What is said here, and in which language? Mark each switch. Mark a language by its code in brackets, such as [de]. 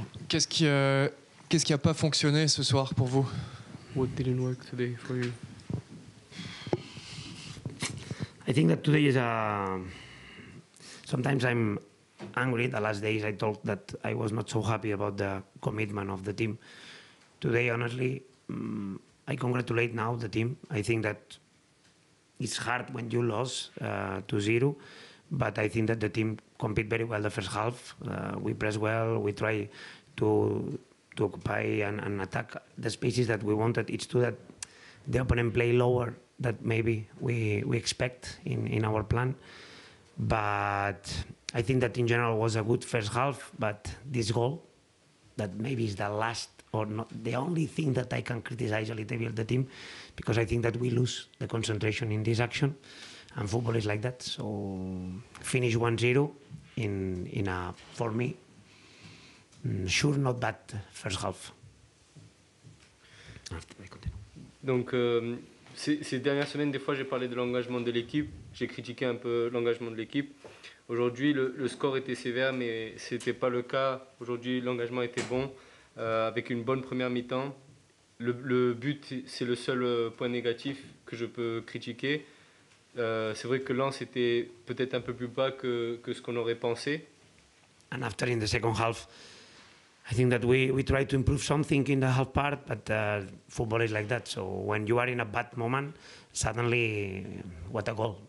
[fr] Qu'est-ce qui a pas fonctionné ce soir pour vous? [en] What didn't work today for you? I think that today is a. Sometimes I'm angry. The last days I thought that I was not so happy about the commitment of the team. Today, honestly, I congratulate now the team. I think that it's hard when you lose 2-0, but I think that the team compete very well the first half. We press well. We try to occupy and attack the spaces that we wanted. It's true that the opponent play lower that maybe we expect in our plan, but I think that in general was a good first half. But this goal, that maybe is the last or not the only thing that I can criticize a little bit the team, because I think that we lose the concentration in this action, and football is like that. So finish 1-0 in a, for me, sure not bad first half. [fr] Donc, ces dernières semaines, des fois, j'ai parlé de l'engagement de l'équipe. J'ai critiqué un peu l'engagement de l'équipe. Aujourd'hui, le score était sévère, mais ce n'était pas le cas. Aujourd'hui, l'engagement était bon, avec une bonne première mi-temps. Le but, c'est le seul point négatif que je peux critiquer. C'est vrai que Lens était peut-être un peu plus bas que ce qu'on aurait pensé. [en] And after in the second half, I think that we try to improve something in the half part, but football is like that. So when you are in a bad moment, suddenly, what a goal.